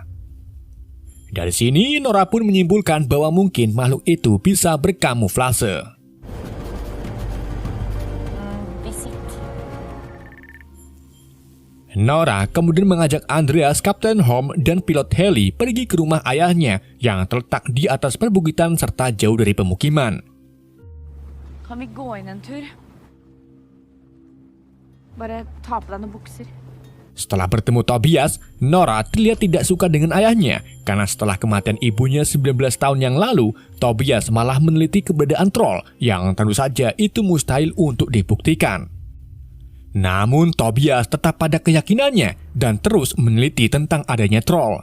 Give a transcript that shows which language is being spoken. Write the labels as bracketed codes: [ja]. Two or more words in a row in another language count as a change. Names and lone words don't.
[id] Dari sini, Nora pun menyimpulkan bahwa mungkin makhluk itu bisa berkamuflase. Nora kemudian mengajak Andreas, Kapten Holm, dan pilot heli pergi ke rumah ayahnya yang terletak di atas perbukitan serta jauh dari pemukiman. [no] Kan vi gå inn en tur? Bare ta på deg noen bukser. [id] Setelah bertemu Tobias, Nora terlihat tidak suka dengan ayahnya karena setelah kematian ibunya 19 tahun yang lalu, Tobias malah meneliti keberadaan troll yang tentu saja itu mustahil untuk dibuktikan. Namun Tobias tetap pada keyakinannya dan terus meneliti tentang adanya troll.